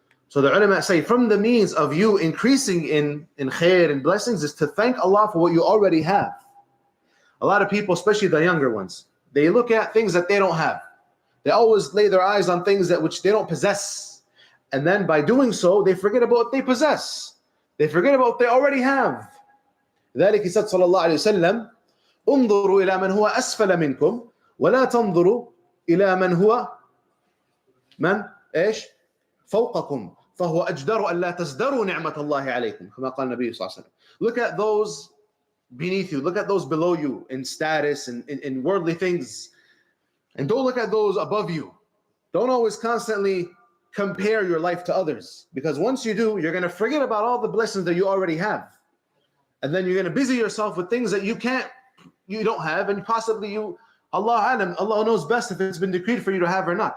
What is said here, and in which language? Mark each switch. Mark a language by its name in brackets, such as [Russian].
[English] So the ulama say from the means of you increasing in khair and blessings is to thank Allah for what you already have. A lot of people, especially the younger ones, they look at things that they don't have. They always lay their eyes on things that which they don't possess. And then by doing so, they forget about what they possess. They forget about what they already have. [Arabic] ذلك [English] he said [Arabic] صلى الله عليه وسلم انظروا إلى من هو أسفل منكم ولا تنظروا إلى من هو من إيش فوقكم فهو أجدر أن لا تزدروا نعمة الله عليكم كما قال النبي صلى الله عليه وسلم. [English] Look at those beneath you, look at those below you in status and in worldly things, and don't look at those above you. Don't always constantly compare your life to others, because once you do, you're going to forget about all the blessings that you already have, and then you're going to busy yourself with things that you don't have, and possibly Allah knows best if it's been decreed for you to have or not.